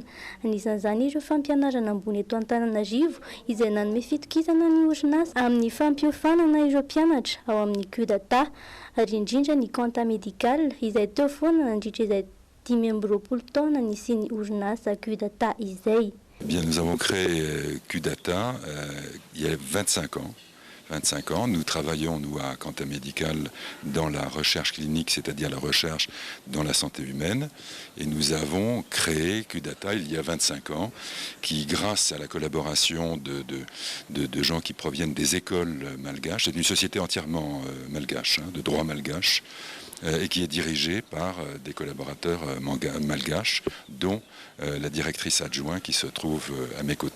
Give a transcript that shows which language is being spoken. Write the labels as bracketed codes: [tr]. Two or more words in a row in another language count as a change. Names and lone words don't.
[mg] Anisan'izany ireo fampianarana ambony eto Antananarivo izay nanome fitokisana ny orinasa amin'ny fampiofanana ireo mpianatra ao amin'ny QData ary indrindra ny [fr] compta médical [mg] izay teo foana nandritra izay 5 taona nisiany orinasa QData izay. [fr] Bien, nous avons créé QData il y a 25 ans. Nous travaillons, nous, à Quanta Médical, dans la recherche clinique, c'est-à-dire la recherche dans la santé humaine. Et nous avons créé QData il y a 25 ans, qui, grâce à la collaboration de gens qui proviennent des écoles malgaches, c'est une société entièrement malgache, de droit malgache, et qui est dirigée par des collaborateurs malgaches, dont la directrice adjointe qui se trouve à mes côtés.